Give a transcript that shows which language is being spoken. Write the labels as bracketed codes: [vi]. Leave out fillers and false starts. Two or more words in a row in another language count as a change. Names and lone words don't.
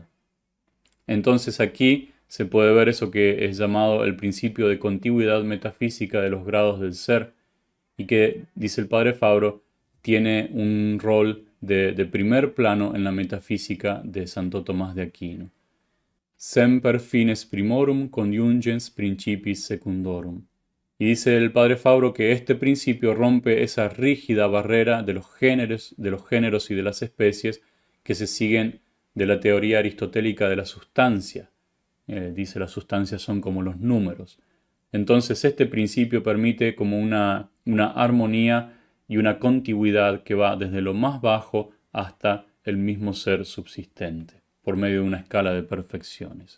[es] Entonces aquí se puede ver eso que es llamado el principio de contigüidad metafísica de los grados del ser, y que, dice el padre Fabro, tiene un rol de primer plano en la metafísica de Santo Tomás de Aquino. [la] Semper fines primorum conjungens principis secundorum. [es] Y dice el padre Fabro que este principio rompe esa rígida barrera de los géneros y de las especies que se siguen de la teoría aristotélica de la sustancia. Dice las sustancias son como los números. Entonces este principio permite como una armonía y una contigüidad que va desde lo más bajo hasta el mismo ser subsistente, por medio de una escala de perfecciones.